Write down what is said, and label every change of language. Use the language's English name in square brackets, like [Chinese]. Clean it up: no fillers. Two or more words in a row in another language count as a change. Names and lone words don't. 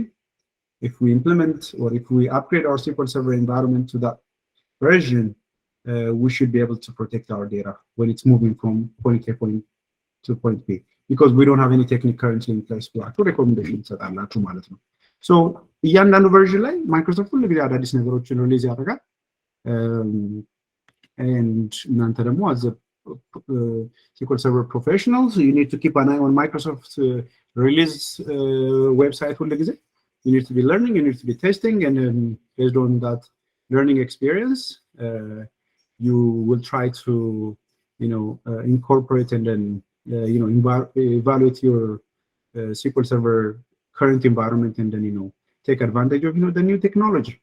[English] If we implement or if we upgrade our SQL Server environment to that version, we should be able to protect our data when it's moving from point A to point B, because we don't have any technique currently in place to recommendation [Amharic] ሰጣላችሁ ማለት ነው። [English] So [Amharic] እያንዳንዱ version ላይ ማይክሮሶፍት ሁሉ ጊዜ አዳዲስ ነገሮችን ሪሊዝ ያደርጋል። [English] And [Amharic] እናንተ ደግሞ [English] as a SQL Server professionals, you need to keep an eye on Microsoft release website [Amharic] ሁሉ ጊዜ [English] you need to be learning, you need to be testing, and then based on that learning experience, you will try to, incorporate and then, evaluate your SQL Server current environment, and then, take advantage of, the new technology.